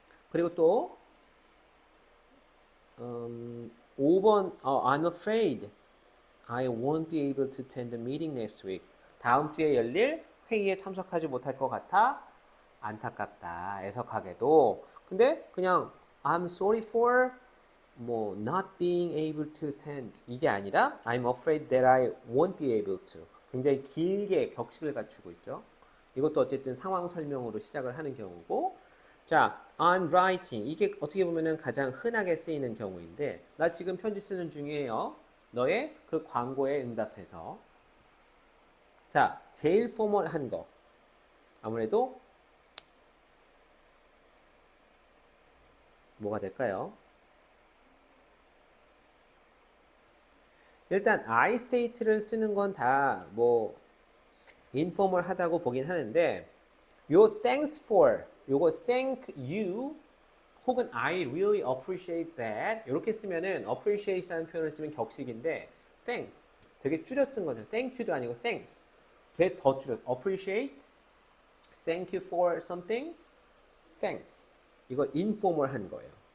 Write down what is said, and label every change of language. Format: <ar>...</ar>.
<ko>그리고 또 5번</ko> <en>I'm afraid I won't be able to attend the meeting next week.</en> <ko>다음 주에 열릴 회의에 참석하지 못할 것 같아. 안타깝다. 애석하게도. 근데 그냥</ko> <en>I'm sorry for 뭐 not being able to attend</en> <ko>이게 아니라</ko> <en>I'm afraid that I won't be able to</en> <ko>굉장히 길게 격식을 갖추고 있죠. 이것도 어쨌든 상황 설명으로 시작을 하는 경우고 자,</ko> <en>I'm writing</en> <ko>이게 어떻게 보면은 가장 흔하게 쓰이는 경우인데 나 지금 편지 쓰는 중이에요. 너의 그 광고에 응답해서 자, 제일 포멀한 거 아무래도 뭐가 될까요? 일단 I state를 쓰는 건 다 뭐 인포멀하다고 보긴 하는데 요 thanks for 요거 thank you 혹은</ko> <en>I really appreciate that</en> <ko>이렇게 쓰면은 appreciate라는 표현을 쓰면 격식인데 thanks 되게 줄여 쓴 거죠. thank you도 아니고 thanks 되게 더 줄여 appreciate thank you for something thanks 이거 인포멀한 거예요.</ko>